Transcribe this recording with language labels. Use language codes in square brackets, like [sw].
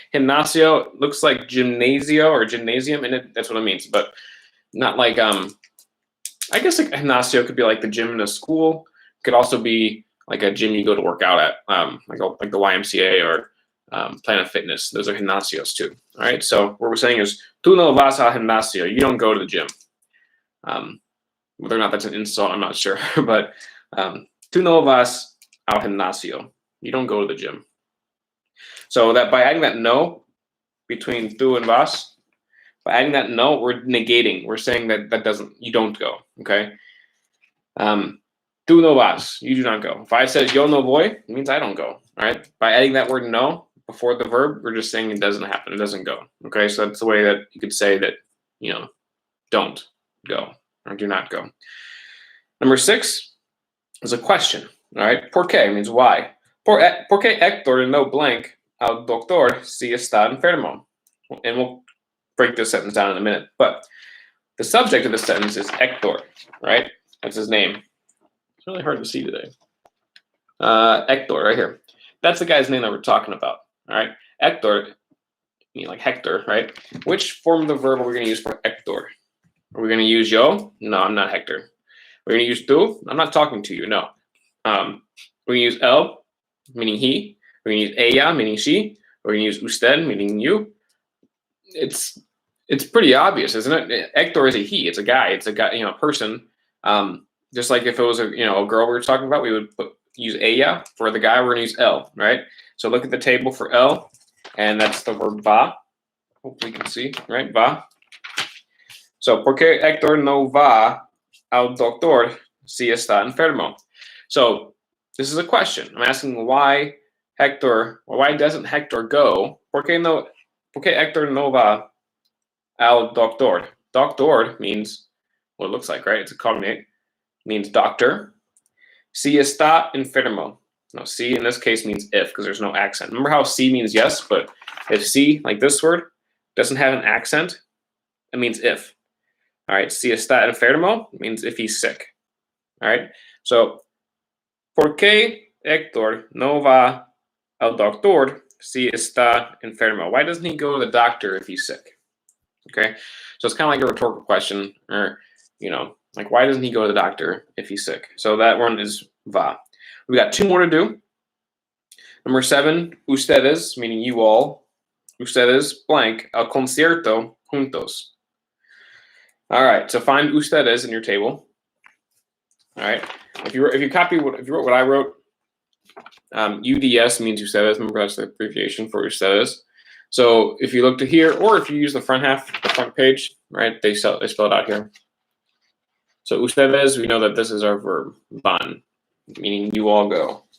[en] Gimnasio looks like gymnasio or gymnasium, and that's what it means, but not like I guess like gimnasio could be like the gym in a school. It could also be like a gym you go to work out at, like the YMCA or Planet Fitness. Those are gimnasios too. All right. So what we're saying is, [es] tú no vas al gimnasio. [en] You don't go to the gym. Whether or not that's an insult, I'm not sure. But [es] tú no vas al gimnasio. [en] You don't go to the gym. So that by adding that no between tú and vas, by adding that no, we're negating. We're saying that you don't go. Okay. [es] Tú no vas. [en] You do not go. If I said [es] yo no voy, [en] it means I don't go. All right. By adding that word no before the verb, we're just saying it doesn't happen. It doesn't go. Okay. So that's the way that you could say that, don't go or do not go. Number 6 is a question. All right. [es] ¿Por qué? [en] Means why. [es] ¿Por qué Héctor no blank al doctor si está enfermo? [en] And we'll break this sentence down in a minute. But the subject of the sentence is Héctor, right? That's his name. It's really hard to see today. Héctor, right here. That's the guy's name that we're talking about. All right. Héctor, like Hector, right? Which form of the verb are we going to use for Héctor? Are we going to use yo? No, I'm not Hector. We're going to use tú? I'm not talking to you. No. We're going to use él, meaning he. We're going to use ella, meaning she. We're going to use usted, meaning you. It's pretty obvious, isn't it? Héctor is a he. It's a guy. It's a guy, a person. Just like if it was a girl we were talking about, we would use ella. For the guy, we're going to use él, right? So look at the table for él, and that's the verb va. Hopefully you can see, right? [es] Va. [en] So, [es] ¿por qué Héctor no va al doctor si está enfermo? [en] So, this is a question. I'm asking why doesn't Hector go? [es] ¿Por qué Héctor no va al doctor? [en] Doctor means what it looks like, right? It's a cognate. Means doctor. [es] Si está enfermo. [en] No, si in this case means if, because there's no accent. Remember how si means yes, but if si, like this word, doesn't have an accent, it means if. All right, [es] si está enfermo [en] means if he's sick. All right, so, [es] ¿por qué Héctor no va al doctor si está enfermo? [en] Why doesn't he go to the doctor if he's sick? Okay, so it's kind of like a rhetorical question, or, like why doesn't he go to the doctor if he's sick? So that one is va. We got 2 more to do. Number 7, ustedes, meaning you all. [es] Ustedes blank al concierto juntos. [en] All right, so find ustedes in your table. All right, if you wrote what I wrote, UDS means ustedes. Remember that's the abbreviation for ustedes. So if you look to here, or if you use the front page, right? They spell it out here. So ustedes, we know that this is our verb van, meaning you all go.